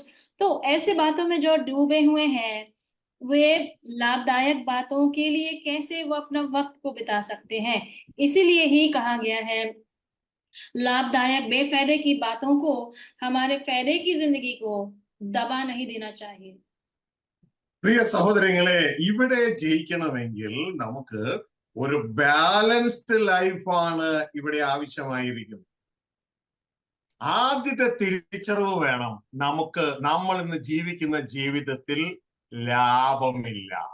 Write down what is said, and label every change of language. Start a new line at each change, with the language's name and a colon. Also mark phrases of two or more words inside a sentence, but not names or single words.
Hindi: तो ऐसे बातों में जो डूबे हुए हैं, वे लाभदायक बातों के लिए कैसे वो अपना वक्त को बिता सकते हैं? इसीलिए ही कहा गया है, लाभदायक बेफायदे की बातों को, हमारे फायदे की जिंदगी को दबा नहीं देना चाहिए।
Malayalam: പ്രിയ സഹോദരങ്ങളെ, ഇവിടെ ജയിക്കണമെങ്കിൽ നമുക്ക് ഒരു
English: balanced life
Malayalam: ഇവിടെ ആവശ്യമായിരിക്കുന്നത്. ആദ്യത്തെ തിരിച്ചറിവ് വേണം, നമ്മൾ ഇന്ന് ജീവിക്കുന്ന ജീവിതത്തിൽ ലാഭമില്ല.